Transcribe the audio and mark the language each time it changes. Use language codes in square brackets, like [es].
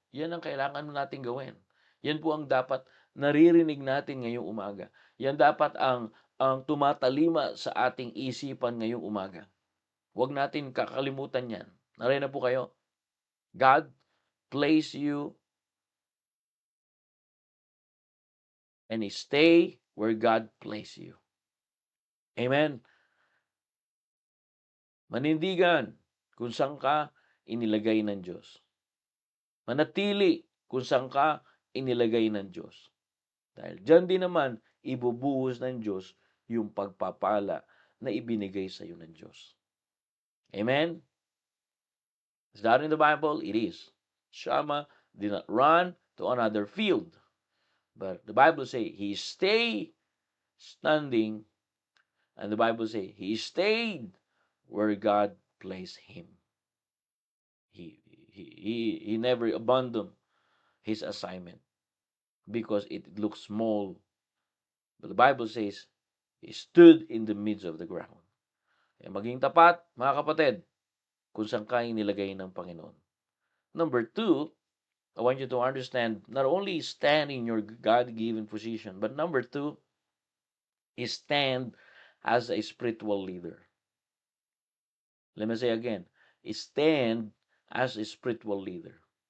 [tl] Yan ang kailangan natin gawin. Yan po ang dapat naririnig natin ngayong umaga. Yan dapat ang tumatalima sa ating isipan ngayong umaga. Huwag natin kakalimutan yan. Naray na po kayo. [en] God place you and stay where God place you. Amen? [tl] Manindigan kung saan ka inilagay ng Diyos. Manatili kung saan ka inilagay ng Diyos. Dahil dyan din naman, ibubuhos ng Diyos yung pagpapala na ibinigay sa iyo ng Diyos. [en] Amen? Is that in the Bible? It is. Shammah did not run to another field. But the Bible says he stayed standing, and the Bible says he stayed where God placed him. He never abandoned his assignment because it looks small. But the Bible says he stood in the midst of the ground. [tl] Kaya maging tapat, mga kapatid, kung saan kayo nilagay ng Panginoon. [en] Number 2, I want you to understand, not only stand in your God-given position, but number 2 is stand as a spiritual leader. Let me say again, stand as a spiritual leader.